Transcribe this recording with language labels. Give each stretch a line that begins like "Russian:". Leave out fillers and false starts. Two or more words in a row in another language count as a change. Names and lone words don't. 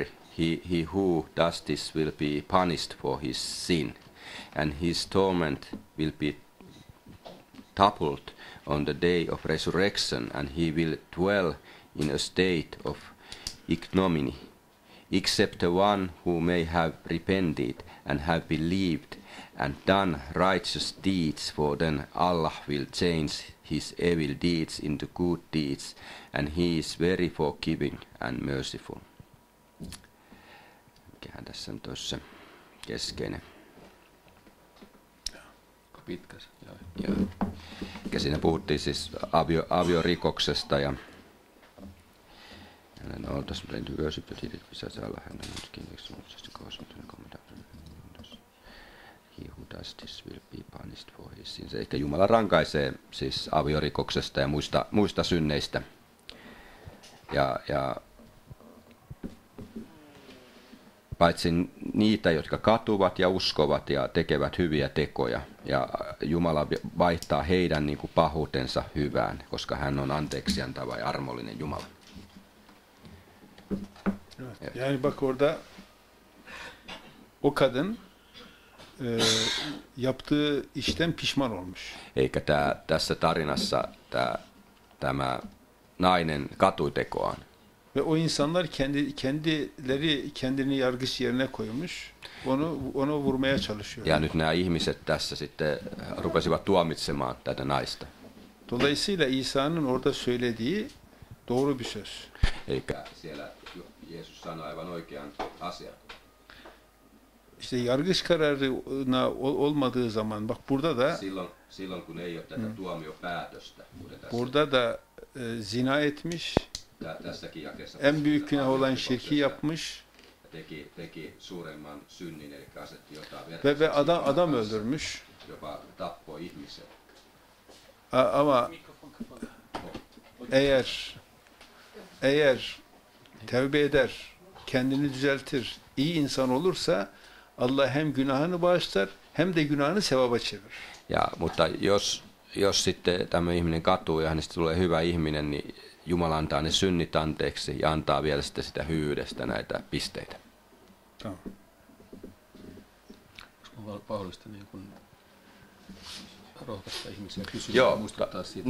English: He who does this will be punished for his sin, and his torment will be doubled on the day of resurrection, and he will dwell in a state of ignominy, except the one who may have repented and have believed and done righteous deeds, for then Allah will change his evil deeds into good deeds, and he is very forgiving and merciful.
Finnish: Mikähän tässä on tuossa keskeinen. Pitkä. Joo. Ja siinä puhuttiin siis aviorikoksesta ja hänen oltaisi yösypytilit pisäisi olla hänen kiinniksumuksesta koosmuksen kommentaatioon.
English: He who does this will be punished for his sins.
Finnish: Eli Jumala rankaisee siis aviorikoksesta ja muista synneistä. Ja paitsi niitä, jotka katuvat ja uskovat ja tekevät hyviä tekoja. Ja Jumala vaihtaa heidän niin kuin pahuutensa hyvään, koska hän on anteeksiantava ja armollinen Jumala. Evet.
Turkish: Yani bak orada o kadın yaptığı işten pişman olmuş.
Finnish: Eikä tässä tarinassa tämä nainen katui tekoaan.
Turkish: Ve o insanlar kendileri kendini yargıç yerine koymuş. Onu vurmaya çalışıyor.
Finnish: Ja nyt nämä ihmiset tässä sitten rupesivat tuomitsemaan tätä naista.
Turkish: Dolayısıyla İsa'nın orada söylediği doğru bir söz.
Finnish: Eikä siellä Jeesus sanoi aivan oikean asian.
Turkish: İşte yargıç kararına olmadığı zaman, bak burada da
Finnish: silloin kun ei ole tätä tuomiopäätöstä,
Turkish: burada da zina etmiş, en büyük günah olan şirki yapmış
Finnish: teki suuremman synnin, eli asetti jotain
Turkish: ve adam öldürmüş.
Finnish: Jopa tappoi ihmisen.
Turkish: Ama eğer tevbe eder, kendini düzeltir, iyi insan olursa Allah hem günahını bağışlar hem de günahını sevaba çevirir.
Finnish: Ja, mutta jos sitten tämä ihminen katuu ja hänestä tulee hyvä ihminen, niin Jumala antaa ne synnit anteeksi ja antaa vielä sitten sitä hyvyydestä näitä pisteitä.
Turkish: Tamam.
Finnish: Onko mahdollista niin kuin rohkaista ihmisiä kysyä, muistuttaa siitä?